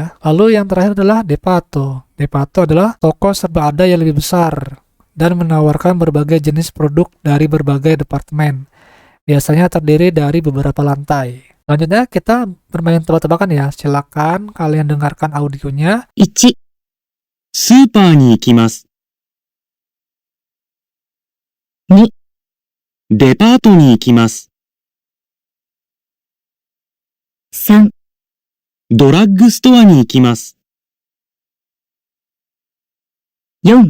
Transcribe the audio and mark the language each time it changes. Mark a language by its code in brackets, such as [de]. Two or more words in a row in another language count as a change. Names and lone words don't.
[id] Lalu yang terakhir adalah Depato. Depato adalah toko serba ada yang lebih besar dan menawarkan berbagai jenis produk dari berbagai departemen. Biasanya terdiri dari beberapa lantai. Selanjutnya kita bermain tebak-tebakan ya. Silakan kalian dengarkan audionya. [ja] 1 スーパーに行きます。 2 デパートに行きます。 3 ドラッグストアに行きます。 4